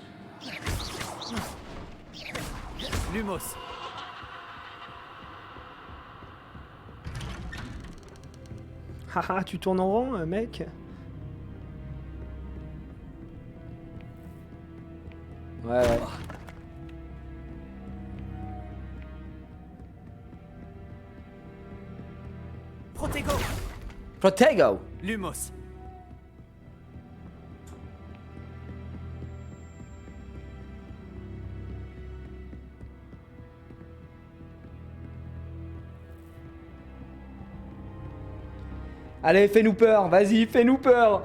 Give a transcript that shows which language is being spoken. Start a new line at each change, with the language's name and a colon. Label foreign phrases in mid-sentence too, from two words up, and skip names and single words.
French: Lumos. Haha, tu tournes en rond, mec. Ouais. Protego. Protego. Lumos. Allez, fais-nous peur, vas-y, fais-nous peur.